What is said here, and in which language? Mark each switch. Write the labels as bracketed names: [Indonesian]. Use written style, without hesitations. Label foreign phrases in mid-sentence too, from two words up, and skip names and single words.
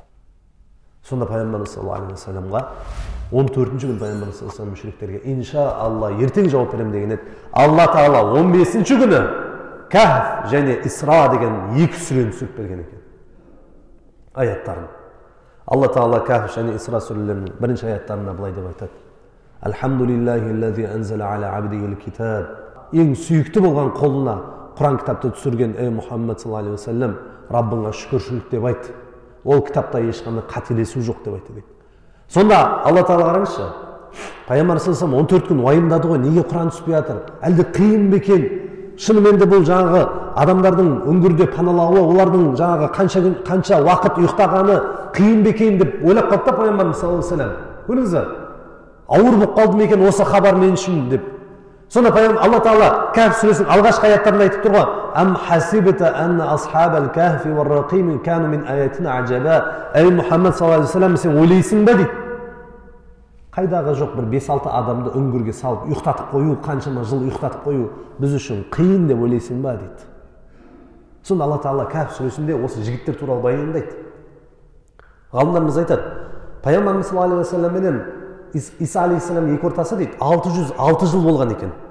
[Kazakh] Сонда пайғамбар [Arabic] صلى الله عليه وسلم [Kazakh] 14-ші күні пайғамбар [Arabic] صلى الله عليه وسلم [Kazakh] мүшриктерге иншаалла ертең жауап беремін деген еді. Алла Тағала 15-ші күні Кахф және Исра деген екі сүрені түсіріп берген екен. Аяттарын. Алла Тағала Кахф және Исра сүрелерінің бірінші аяттарында былай деп айтады. [Arabic] الحمد لله أنزل على عبده الكتاب. [Kazakh] Ең сүйікті болған қолына Құран кітапты түсірген Мұхаммед [Arabic] صلى الله عليه وسلم, [Kazakh] Раббыңа шүкіршілік деп айт. Ол кітапта ешқандай қателесу жоқ деп айтты дейді. Сонда Алла Тағала қараңызшы. Пайғамбар [Arabic] صلى الله عليه وسلم [Kazakh] 14 күн уайымдады ғой, неге Құран түспей жатыр? Әлде қиын ба екен? Шынымен де бұл жаңағы адамдардың үңгірде паналауы, олардың жаңағы қанша уақыт ұйықтағаны қиын ба екен деп ойлап қалды пайғамбарымыз [Arabic] صلى الله عليه وسلم. [Kazakh] Көрдіңіздер? Ауыр болып қалды ма екен осы хабар мен үшін деп. Сонда Алла Тағала Кахф сүресінің алғашқы аяттарында айтып тұр ғой. [Arabic] أم حسبت أن أصحاب الكهف والرقيم كانوا من آياتنا عجبا. [Kazakh] Ей Мұхаммед [Arabic] صلى الله عليه وسلم, [Kazakh] сен ойлайсың ба дейді. Қайдағы жоқ бір 5-6 адамды үңгірге салып ұйықтатып қою, қаншама жыл ұйықтатып қою біз үшін қиын деп ойлайсың ба дейді. Сонда Алла Тағала Кахф сүресінде осы жігіттер туралы баяндайды. Ғалымдарымыз айтады, пайғамбарымыз [Arabic] صلى الله عليه وسلم [Kazakh] менен Иса алейхиссалам екі ортасы дейді 606 жыл болған екен.